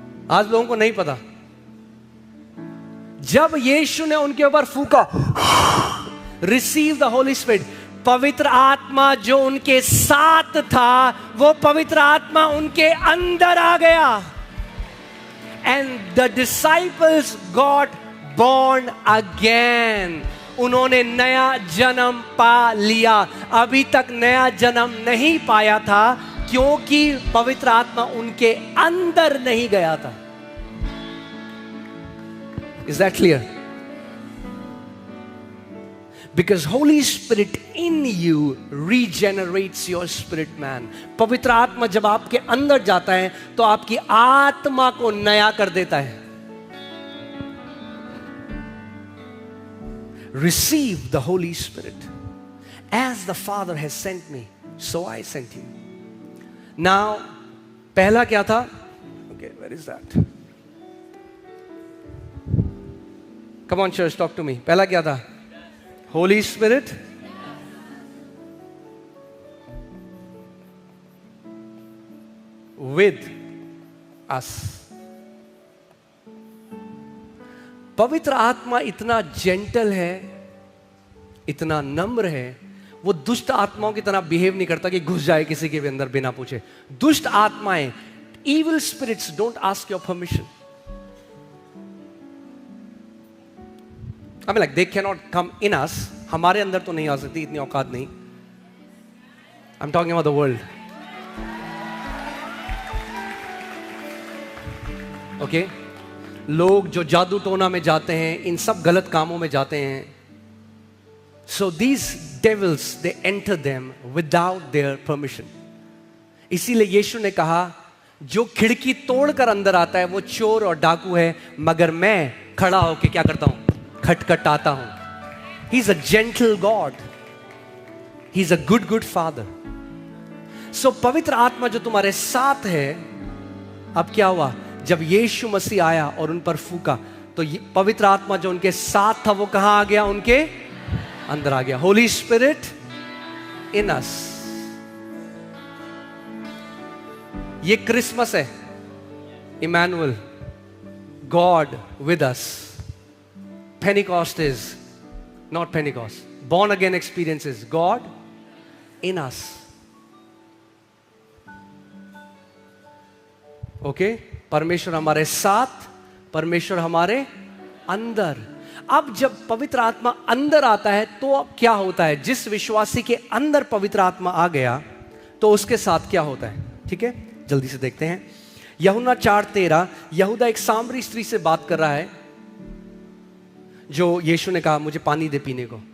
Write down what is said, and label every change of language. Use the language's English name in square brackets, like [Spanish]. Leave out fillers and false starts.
[Hindi] आज लोगों को नहीं पता। जब यीशु ने उनके ऊपर फूका, [English] receive the holy spirit, [Hindi] पवित्र आत्मा जो उनके साथ था, वो पवित्र आत्मा उनके अंदर आ गया। [English] And the disciples got born again. [Hindi] उन्होंने नया जन्म पा लिया। अभी तक नया जन्म नहीं पाया था क्योंकि पवित्र आत्मा उनके अंदर नहीं गया था। [English] Is that clear? Because Holy Spirit in you regenerates your spirit man. [Hindi] पवित्र आत्मा जब आपके अंदर जाता है तो आपकी आत्मा को नया कर देता है। [English] Receive the Holy Spirit. As the Father has sent me, so I sent you. [Hindi] Now, पहला क्या था? [English] Okay, where is that? Come on, church, talk to me. [Hindi] पहला क्या था? [English] Holy Spirit with us. [Hindi] पवित्र आत्मा इतना जेंटल है, इतना नम्र है, वो दुष्ट आत्माओं की तरह बिहेव नहीं करता कि घुस जाए किसी के भी अंदर बिना पूछे। दुष्ट आत्माएं, [English] evil spirits don't ask your permission. I mean, like, they cannot come in us. [Hindi] हमारे अंदर तो नहीं आ सकती, इतनी औकात नहीं। [English] I'm talking about the world. Okay? [Hindi] लोग जो जादू टोना में जाते हैं, इन सब गलत कामों में जाते हैं। [English] So these devils, they enter them without their permission. [Hindi] इसीलिए यीशु ने कहा, जो खिड़की तोड़कर अंदर आता है वो चोर और डाकू है, मगर मैं खड़ा होकर क्या करता हूं? खटखटाता हूं। [English] He's a gentle God. He's a good Father. [Hindi] So पवित्र आत्मा जो तुम्हारे साथ है, अब क्या हुआ? जब यीशु मसीह आया और उन पर फूका, तो पवित्र आत्मा जो उनके साथ था वो कहां आ गया? उनके अंदर आ गया। [English] Holy Spirit in us. [Hindi] ये क्रिसमस है, [English] Emmanuel, God with us. Pentecost is not Pentecost. Born again experiences God in us. Okay? [Hindi] परमेश्वर हमारे साथ, परमेश्वर हमारे अंदर। अब जब पवित्र आत्मा अंदर आता है तो अब क्या होता है? जिस विश्वासी के अंदर पवित्र आत्मा आ गया तो उसके साथ क्या होता है? ठीक है, जल्दी से देखते हैं। यूहन्ना 4:13, यहूदा एक सामरी स्त्री से बात कर रहा है, जो यीशु ने कहा मुझे पानी दे पीने को।